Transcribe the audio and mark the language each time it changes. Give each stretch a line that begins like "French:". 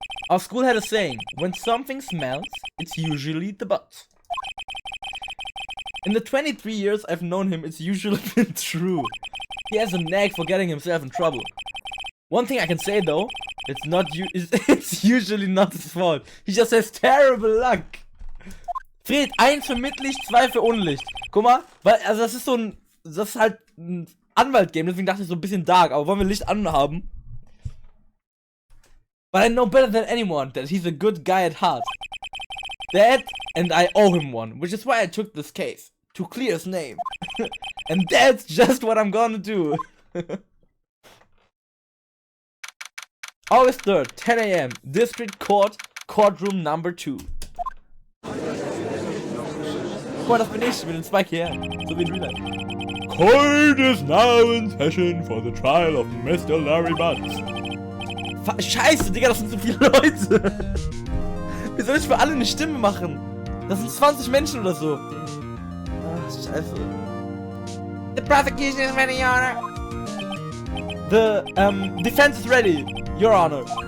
English: Our school had a saying, when something smells, it's usually the butt. In the 23 years I've known him, it's usually been true. He has a knack for getting himself in trouble. One thing I can say though, it's usually not his fault. He just has terrible luck.
German: Fred, 1 für Mitlicht, 2 für Unlicht. Guck mal, weil, also das ist halt ein Anwalt-Game, deswegen dachte ich so ein bisschen dark, aber wollen wir Licht anhaben?
English: But I know better than anyone that he's a good guy at heart. That, and I owe him one, which is why I took this case. To clear his name. And that's just what I'm gonna do. August 3rd, 10 AM, District Court, Courtroom number 2.
German: Guck mal, das bin ich mit dem Spike hier. So wie in Real Life.
English: Court is now in session for the trial of Mr. Larry Butts.
German: Scheiße, Digga, das sind so viele Leute. Wie soll ich für alle eine Stimme machen? Das sind 20 Menschen oder so. Ach, scheiße.
English: The prosecution is ready, Your Honor. The defense is ready, Your Honor.